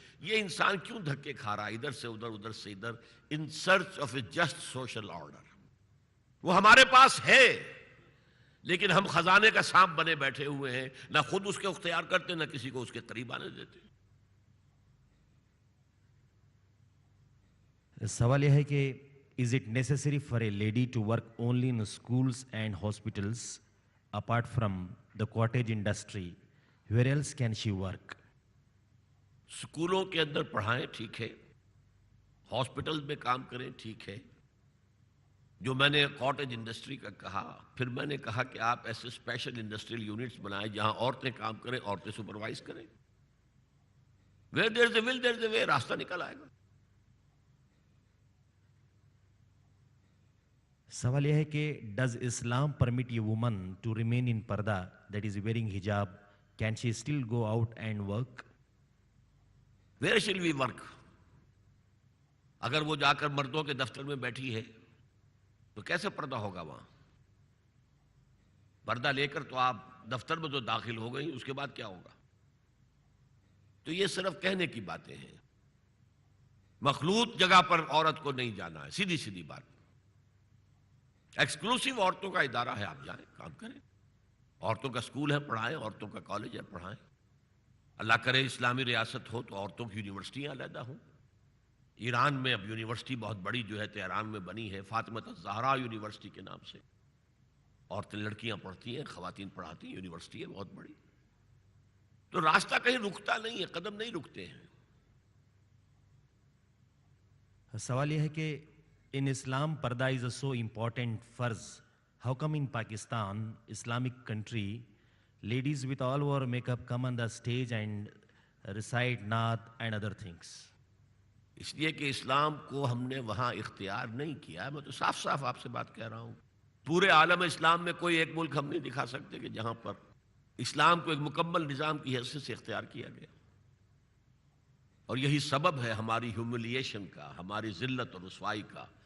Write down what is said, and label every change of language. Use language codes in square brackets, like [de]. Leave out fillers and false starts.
[ur] یہ انسان کیوں دھکے کھا رہا ہے ادھر سے ادھر، ادھر سے ادھر، [en] In search of a just social order? [ur] وہ ہمارے پاس ہے، لیکن ہم خزانے کا سانپ بنے بیٹھے ہوئے ہیں، نہ خود اس کے اختیار کرتے، نہ کسی کو اس کے قریب آنے دیتے. سوال یہ ہے کہ [en] is it necessary for a lady to work only in schools and hospitals apart from the cottage industry? Where else can she work? [ur] اسکولوں کے اندر پڑھائیں، ٹھیک ہے. ہاسپٹل میں کام کریں، ٹھیک ہے. جو میں نے کاٹیج انڈسٹری کا کہا، پھر میں نے کہا کہ آپ ایسے اسپیشل انڈسٹریل یونٹس بنائیں جہاں عورتیں کام کریں، عورتیں سپروائز کریں. [en] Where there is a will, there is a way. [ur] راستہ نکل آئے گا. سوال یہ ہے کہ [en] does Islam permit a woman to remain in parda, that is wearing hijab? Can she still go out and work? Where shall we work? [ur] اگر وہ جا کر مردوں کے دفتر میں بیٹھی ہے تو کیسے پردہ ہوگا وہاں؟ پردہ لے کر تو آپ دفتر میں تو داخل ہو گئی، اس کے بعد کیا ہوگا؟ تو یہ صرف کہنے کی باتیں ہیں. مخلوط جگہ پر عورت کو نہیں جانا ہے، سیدھی سیدھی بات. ایکسکلوسیو عورتوں کا ادارہ ہے، آپ جائیں کام کریں، عورتوں کا اسکول ہے پڑھائیں، عورتوں کا کالج ہے پڑھائیں. اللہ کرے اسلامی ریاست ہو تو عورتوں کی یونیورسٹیاں علیحدہ ہوں. ایران میں اب یونیورسٹی بہت بڑی جو ہے تہران میں بنی ہے، فاطمہ الزہرا یونیورسٹی کے نام سے. عورتیں لڑکیاں پڑھتی ہیں، خواتین پڑھاتی ہیں، یونیورسٹی ہے بہت بڑی. تو راستہ کہیں رکتا نہیں ہے، قدم نہیں رکتے ہیں. سوال یہ ہے کہ [en] in Islam parda is a so important farz. How come in Pakistan, Islamic country, ladies with all over makeup come on the stage and recite naat and other things? [ur] اس لیے کہ اسلام کو ہم نے وہاں اختیار نہیں کیا. میں تو صاف صاف آپ سے بات کہہ رہا ہوں. پورے عالم اسلام میں کوئی ایک ملک ہم نہیں دکھا سکتے کہ جہاں پر اسلام کو ایک مکمل نظام کی حیثیت سے اختیار کیا گیا. اور یہی سبب ہے ہماری ہیوملیشن کا، ہماری ذلت اور رسوائی کا.